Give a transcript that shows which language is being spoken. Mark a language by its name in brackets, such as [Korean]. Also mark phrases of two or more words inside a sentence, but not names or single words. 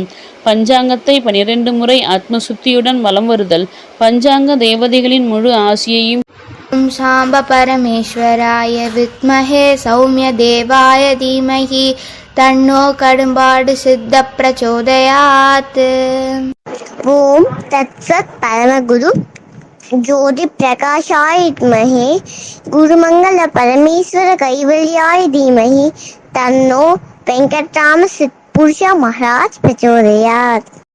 [Tamil] பஞ்சாங்கத்தை 12 முறை ஆத்மசுத்தியுடன் வலம் வருதல் பஞ்சாங்க தேவதைகளின் முழு ஆசியையும் [Sanskrit] साम्ब परमेश्वराय विद्महे सौम्य देवाय धीमहि तन्नो कडुम्बाडु सिद्ध प्रचोदयात्. ॐ तत्सत् परमगुरु ज्योति प्रकाशाय विद्महे गुरुमंगल परमेश्वर कैवल्याय धीमहि तन्नो वेंकटराम सिद्धपुरुष महाराज प्रचोदयात्.